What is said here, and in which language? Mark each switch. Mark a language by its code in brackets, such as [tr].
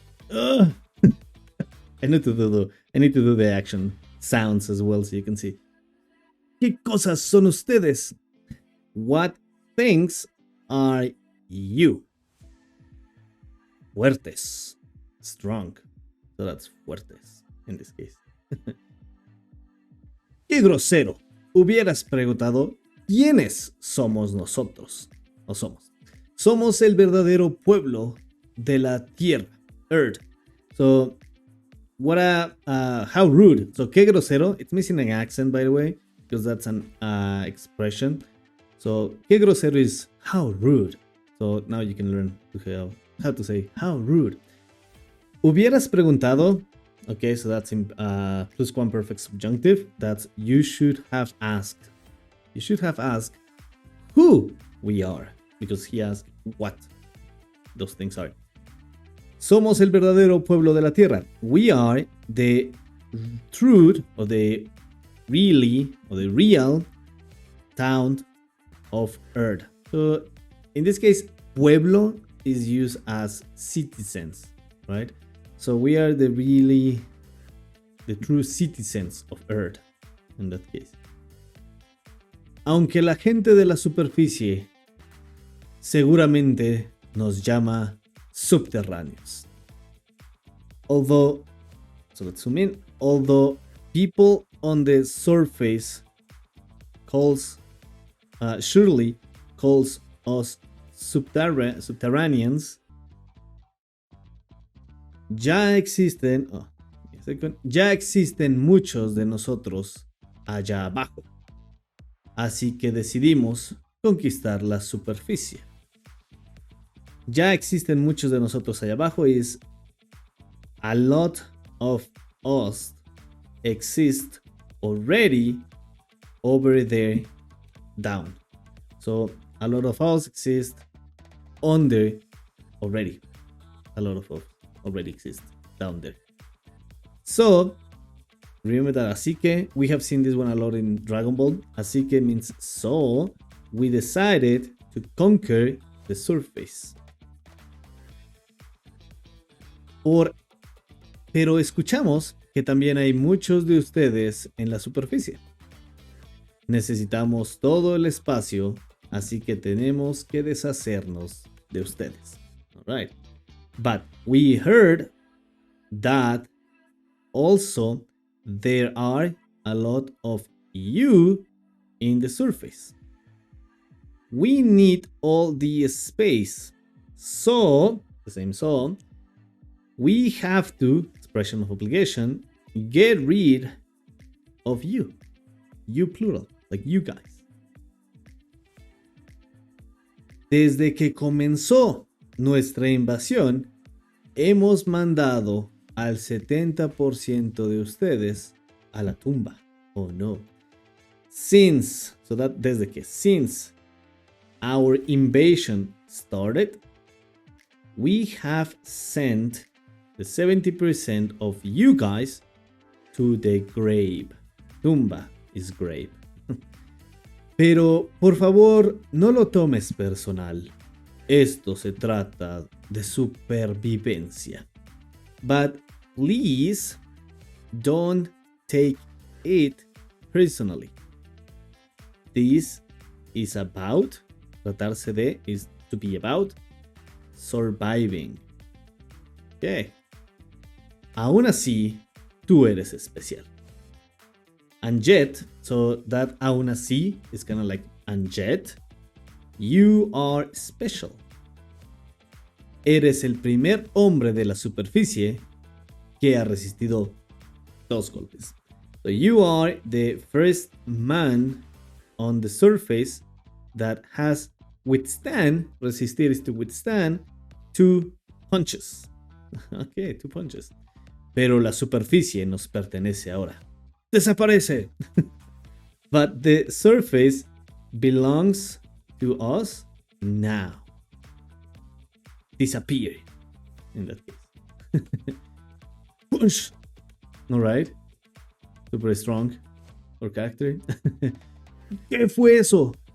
[en] I need to do the action sounds as well so you can see. [es] ¿Qué cosas son ustedes? [en] What things are you? [es] Fuertes. [en] Strong. So that's fuertes in this case. [es] Qué grosero. Hubieras preguntado ¿quiénes somos nosotros? O somos. Somos el verdadero pueblo de la tierra. [en] Earth. So how rude. So [es] qué grosero. [en] It's missing an accent, by the way, because that's an expression. So [es] qué grosero [en] is how rude. So now you can learn how to say how rude. [es] Hubieras preguntado. [en] Okay, so that's in pluscuamperfect subjunctive. That's you should have asked. You should have asked who we are, because he asked what those things are. [es] Somos el verdadero pueblo de la tierra. [en] We are the truth or the real town of Earth. So in this case, pueblo is used as citizens, right? So we are the true citizens of Earth in that case. [es] Aunque la gente de la superficie seguramente nos llama subterráneos. [en] Although, so let's zoom in. Although people on the surface surely calls us subterraneans, [es] ya existen muchos de nosotros allá abajo. Así que decidimos conquistar la superficie. Ya existen muchos de nosotros allá abajo [en] is a lot of us exist already over there down. So a lot of us exist under already. A lot of us already exist down there. So remember that [es] así que, [en] we have seen this one a lot in Dragon Ball. [es] Así que [en] means so we decided to conquer the surface. [es] Pero escuchamos que también hay muchos de ustedes en la superficie. Necesitamos todo el espacio, así que tenemos que deshacernos de ustedes. [en] All right. But we heard that also there are a lot of you in the surface. We need all the space. So, the same so, we have to, expression of obligation, get rid of you. You plural, like you guys. [es] Desde que comenzó nuestra invasión, hemos mandado al 70% de ustedes a la tumba. [en] Oh no. Since our invasion started, we have sent the 70% of you guys to the grave. Tumba is grave. [es] Pero, por favor, no lo tomes personal. Esto se trata de supervivencia. [en] But please don't take it personally. This is about, [es] tratarse de, [en] is to be about, surviving. Okay. [es] Aún así, tú eres especial. [en] And yet, so that [es] aún así [en] is kind of like, and yet, you are special. [es] Eres el primer hombre de la superficie que ha resistido 2 golpes. [en] So you are the first man on the surface that has resistir is to withstand 2 punches. Okay, 2 punches. Pero la superficie nos pertenece ahora. Desaparece. But the surface belongs to us now. Disappear in that case. Punch. All right. Super strong for character. [es] ¿Qué fue eso?